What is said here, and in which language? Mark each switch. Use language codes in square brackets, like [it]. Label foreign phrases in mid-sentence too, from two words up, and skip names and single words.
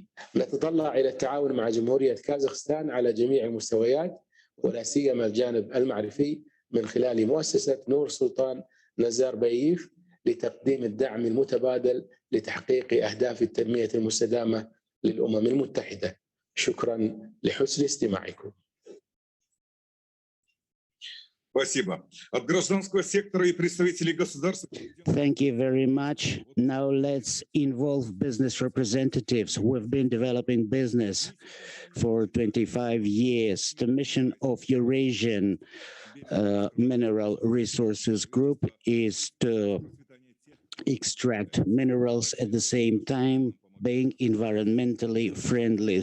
[ar] نتطلع إلى التعاون مع جمهورية كازاخستان على جميع المستويات ولا سيما الجانب المعرفي من خلال مؤسسة نور سلطان نزاربايف لتقديم الدعم المتبادل لتحقيق أهداف التنمية المستدامة للأمم المتحدة. شكرا لحسن استماعكم. [ru] Спасибо. От гражданского сектора и представителей государства. [en] Thank you very much. Now let's involve business representatives. We've been developing business for 25 years. The mission of Eurasian Mineral Resources Group is to extract minerals at the same time being environmentally friendly.